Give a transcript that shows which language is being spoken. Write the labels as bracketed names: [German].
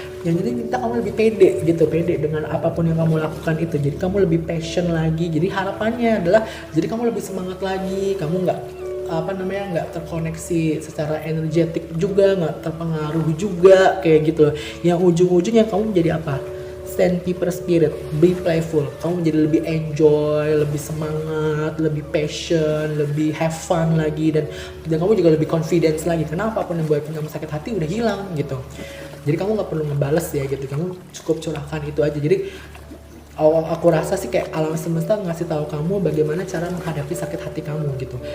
[Indonesian] Yang jadi minta kamu lebih pede gitu, pede dengan apapun yang kamu lakukan itu. Jadi kamu lebih passion lagi. Jadi harapannya adalah jadi kamu lebih semangat lagi, kamu nggak terkoneksi secara energetik juga, nggak terpengaruh juga kayak gitu. Yang ujung-ujungnya kamu menjadi apa? [English] Sandpaper spirit, be playful. [Indonesian] Kamu menjadi lebih enjoy, lebih semangat, lebih passion, lebih have fun lagi, dan kamu juga lebih confidence lagi. Karena apapun yang buat kamu sakit hati udah hilang gitu. Jadi kamu nggak perlu ngebales ya gitu. Kamu cukup curahkan itu aja. Jadi aku rasa sih kayak alam semesta ngasih tahu kamu bagaimana cara menghadapi sakit hati kamu gitu.